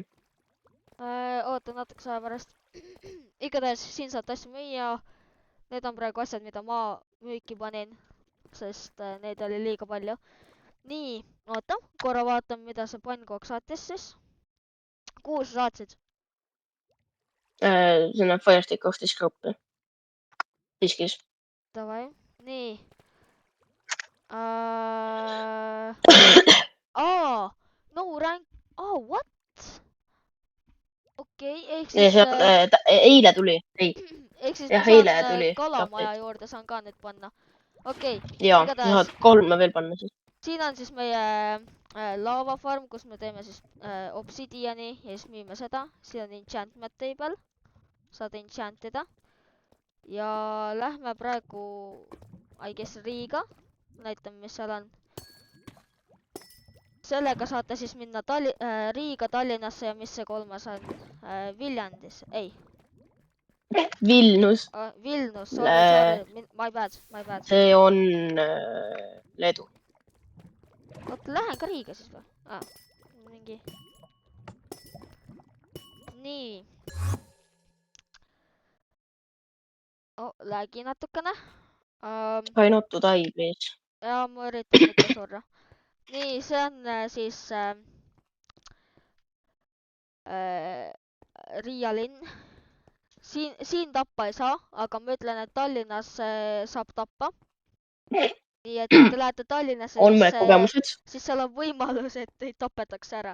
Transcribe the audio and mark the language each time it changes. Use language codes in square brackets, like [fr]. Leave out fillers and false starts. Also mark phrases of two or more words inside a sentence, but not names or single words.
[et] Oota natukese aja pärast. Igatahes siin saad asju müüa. Need on praegu asjad, mida ma müüki panin, sest neid oli liiga palju. Nii, oota, korra vaatame, mida see pannkook saatis siis. Kuhu sa saatsid? Sinna Firestick [en] of this [et] gruppi. Diskis. Davai, nii. [en] No rank. What? [et] Okei, ehk siis... Eile tuli. Ehk siis ma saan kalamaja juurde saan ka nüüd panna. Okei. Jaa, sa saad 3 veel panna siis. Siin on siis meie lavafarm, kus me teeme siis obsidiani ja siis müüme seda. Siin on [en] enchantment table. [et] Saad enchantida. Ja lähme praegu, [en] I guess, [et] Riiga. Näitame, mis seal on. Sellega saate siis minna Riiga, Tallinnasse ja mis see kolmas on? Viljandis, ei. Vilnus. Vilnus, [en] sorry, my bad. [et] See on Leedu. Oota, lähen ka Riiga siis või? Mingi. Nii. Läägi natukene. [en] Try not to die, please. [et] Ja, ma üritan mitte surra. Nii, see on siis Riia linn. Siin tappa ei saa, aga ma ütlen, et Tallinnas saab tappa. Nii, et kui te lähete Tallinnasse, siis seal on võimalus, et teid tapetakse ära.